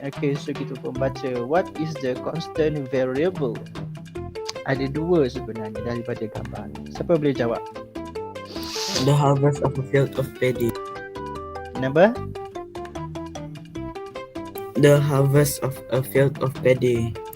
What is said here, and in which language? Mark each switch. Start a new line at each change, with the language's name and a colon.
English: Okay, so
Malay: kita pun baca,
English: what is the constant variable?
Malay: Ada 2 sebenarnya daripada gambar ni. Siapa boleh jawab?
English: The harvest of a field of paddy.
Malay: Kenapa?
English: The harvest of a field of paddy.